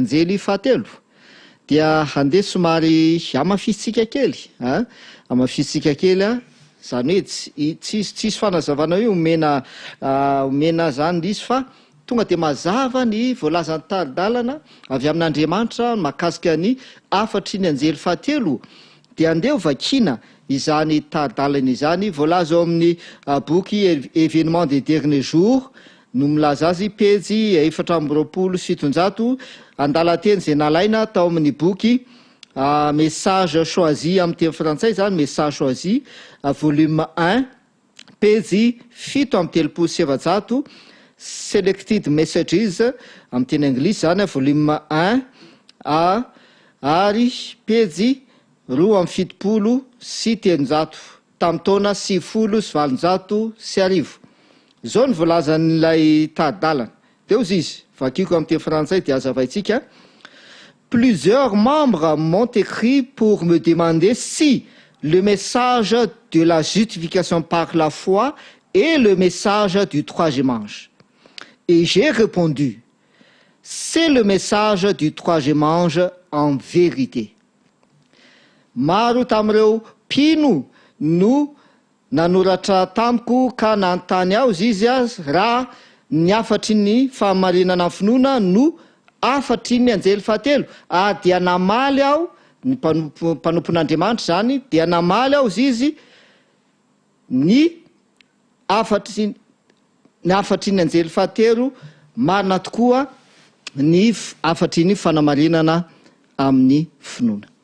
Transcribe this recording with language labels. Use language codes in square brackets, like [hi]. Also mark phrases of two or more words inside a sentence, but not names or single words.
[mg] anjely fahatelo dia handeha somary amafisitsika kely amafisitsika kely zany hoe tsisy fanazavana hoe omena zany izy fa tonga de mazava ny voalazany taridalana avy amin'Andriamanitra mahakasika ny afatry ny anjely fahatelo dia andeha ho vakina izany taridalana izany. Voalaza ao amin'ny boky [fr] événement des derniers jours [mg] no milaza azy pejy 427 andalateny zay nalaina tao amin'ny boky [fr] message choisi [mg] amin'ny teny frantsay zany [fr] message choisi [mg] volume 1 pejy 7 [en] selected messages [mg] amin'ny teny anglisy zany volume 1 ary pejy 2 sy 7 tamin'ny taona 7 zao ny voalazan'ilay taridalana. Deo izy vakiko amin'ny teny frantsay dia azavaitsika. [fr] Plusieurs membres m'ont écrit pour me demander si le message de la justification par la foi est le message du troisième ange. Et j'ai répondu, c'est le message du troisième ange en vérité. [mg] Maro tamin'ireo mpino no nanoratra tamiko ka nanontany aho izy raha ny afatry ny fahamarinana ny finoana no afatry ny anjely fahatelo dia namaly aho ny mpanompon'Andriamanitra zany dia namaly aho izy ny afatry ny anjely fahatelo marina tokoa ny afatry ny fanamarinana amin'ny finoana.